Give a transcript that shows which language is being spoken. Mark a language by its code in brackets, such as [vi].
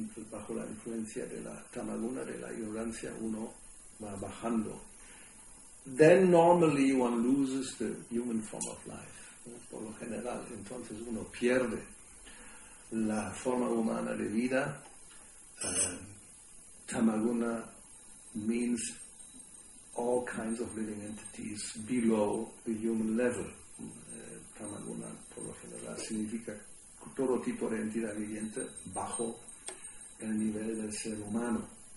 [es] Bajo la influencia de la tamaguna, de la ignorancia, uno va bajando. [en] Then normally one loses the human form of life. [es] Por lo general, entonces uno pierde la forma humana de vida. [en] Tamaguna means all kinds of living entities below the human level. [es] Tamaguna, por lo general, significa todo tipo de entidad viviente bajo el nivel del ser humano.